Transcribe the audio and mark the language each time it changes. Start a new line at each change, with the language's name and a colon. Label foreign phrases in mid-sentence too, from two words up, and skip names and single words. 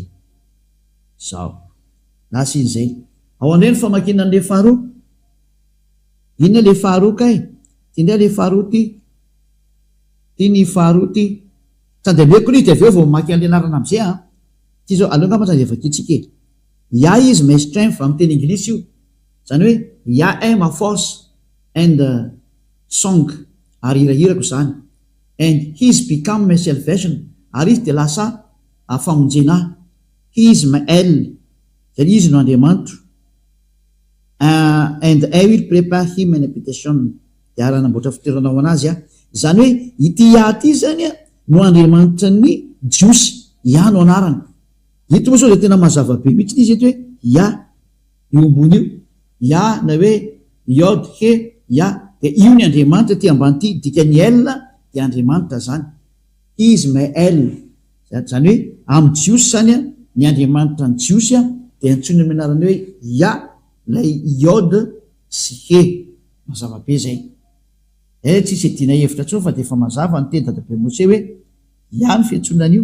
Malagasy: Zao. Lasa iny zay. Ao andray ny famakina an'le faharoa. Iny le faharoa kay. Ty ndray le faharoa ty. Ty ny faharoa ty. Tandemeko ny de avy eo vao mamaky an'le anarana am'izay a. Ty zao aloha ngamba zany evakitsika e. Ia
English: is my strength
Malagasy: amin'ny teny anglisy io. Zany hoe ia
English: am my force and song.
Malagasy: Ary hirahirako zany.
English: And he's become my salvation.
Malagasy: Ary izy de lasa famonjena.
English: He is my El.
Malagasy: Zany izy no Andriamanitra.
English: And I will prepare him an habitation.
Malagasy: De ary anamboatra fitoerana ho anazy a. Zany hoe ity ia ty zany a, no Andriamanitra ny jiosy. Ia no anarany. Ito moa zao de tena mazava be mihitsy izy eto hoe ia. Io ambony io. Ia na hoe Yod he ia. De io ny Andriamanitra ty ambany ty, dikany El de Andriamanitra zany.
English: Is my El.
Malagasy: Zany hoe amin'ny jiosy zany a, ny Andriamanitra ny jiosy a, de antsoina amin'ny anarany hoe ia, lay Yod sy he. Mazava be zay. Tsisy edina hevitra tsao fa de efa mazava ny teny dadabe Mose hoe ia ny fiantsonan'io.